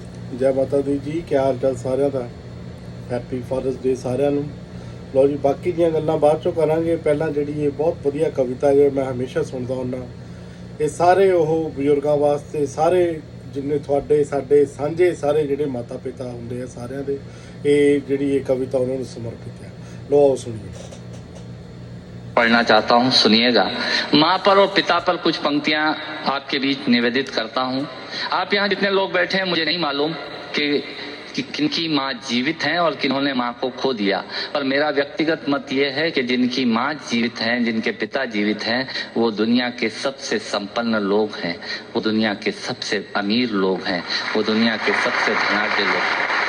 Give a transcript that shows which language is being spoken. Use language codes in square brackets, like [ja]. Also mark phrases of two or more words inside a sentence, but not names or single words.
[hi] जय माता दी जी, क्या हाल चाल [pa] ਸਾਰਿਆਂ ਦਾ। [en] Happy Fathers Day [pa] ਸਾਰਿਆਂ ਨੂੰ। ਲਓ ਜੀ, ਬਾਕੀ ਦੀਆਂ ਗੱਲਾਂ ਬਾਅਦ ਚੋਂ ਕਰਾਂਗੇ। ਪਹਿਲਾਂ ਜਿਹੜੀ ਇਹ ਬਹੁਤ ਵਧੀਆ ਕਵਿਤਾ ਜੋ ਮੈਂ ਹਮੇਸ਼ਾ ਸੁਣਦਾ ਹੁੰਦਾ, ਇਹ ਸਾਰੇ ਉਹ ਬਜ਼ੁਰਗਾਂ ਵਾਸਤੇ, ਸਾਰੇ ਜਿੰਨੇ ਤੁਹਾਡੇ ਸਾਡੇ ਸਾਂਝੇ ਸਾਰੇ ਜਿਹੜੇ ਮਾਤਾ ਪਿਤਾ ਹੁੰਦੇ ਆ ਸਾਰਿਆਂ ਦੇ, ਇਹ ਜਿਹੜੀ ਇਹ ਕਵਿਤਾ ਉਹਨਾਂ ਨੂੰ ਸਮਰਪਿत ਹੈ। [hi] ਲਓ आओ सुनिए। पढ़ना चाहता हूँ, सुनिएगा। माँ पर और पिता पर कुछ पंक्तियां आपके बीच निवेदित करता हूँ। आप यहाँ जितने लोग बैठे हैं, मुझे नहीं मालूम कि किनकी माँ जीवित हैं और किन्होंने माँ को खो दिया, पर मेरा व्यक्तिगत मत ये है कि जिनकी माँ जीवित हैं, जिनके पिता जीवित हैं, वो दुनिया के सबसे संपन्न लोग हैं, वो दुनिया के सबसे अमीर लोग हैं, वो दुनिया के सबसे धनाढ्य लोग हैं।